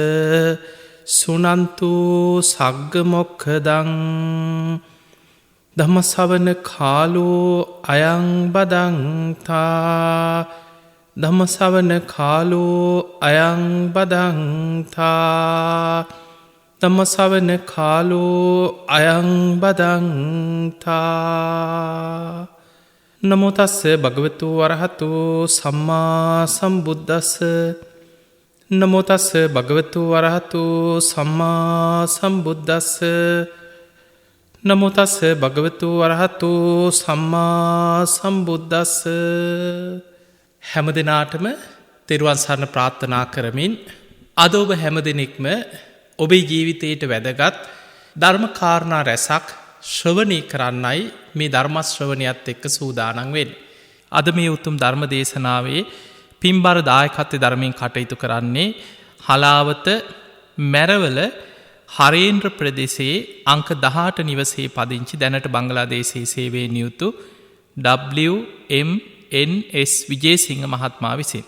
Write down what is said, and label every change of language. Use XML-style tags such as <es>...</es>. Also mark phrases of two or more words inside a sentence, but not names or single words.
<pi>සුනන්තු සග්ග මොක්ඛදං ධම්මසවන කාලෝ අයං බදන්තා ධම්මසවන කාලෝ අයං බදන්තා ධම්මසවන කාලෝ අයං බදන්තා. නමෝ තස්ස භගවතු වරහතු සම්මා සම්බුද්දස්ස. නමෝ තස්ස භගවතු වරහතු සම්මා සම්බුද්දස්ස. නමෝ තස්ස භගවතු වරහතු සම්මා සම්බුද්දස්ස.</pi> <si>හැම දෙනාටම තෙරුවන් සරණ ප්‍රාර්ථනා කරමින් අද ඔබ හැම දෙනෙක්ම ඔබේ ජීවිතයට වැදගත් ධර්ම කාරණා රැසක් ශ්‍රවණය කරන්නයි මේ ධර්මශ්‍රවණයත් එක්ක සූදානන් වෙන්නේ. අද මේ උතුම් ධර්ම දේශනාවේ පින්බර දායකත්වයේ ධර්මයෙන් කටයුතු කරන්නේ හලාවත මැරවල හරේන්ද්‍ර ප්‍රදේශයේ අංක 18 නිවසේ පදිංචි දැනට බංගලාදේශයේ සේවයේ නියුතු WMNS විජේසිංහ මහත්මයා විසින්.</si>